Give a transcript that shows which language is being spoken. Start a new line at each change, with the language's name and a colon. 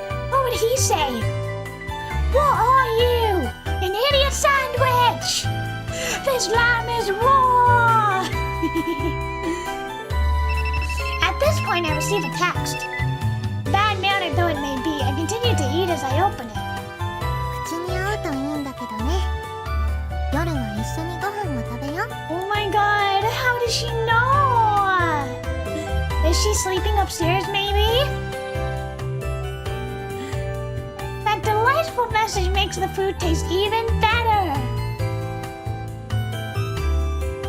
English: What would he say? What are you? An idiot sandwich! This lamb is raw! At this point, I receive a text. Bad mannered though it may be, I continue to eat as I open it.
Japanese: 口に合うといいんだけどね。夜は一緒にご飯も食べよう。
English: Oh my god, how does she know? Is she sleeping upstairs, maybe? That delightful message makes the food taste even better.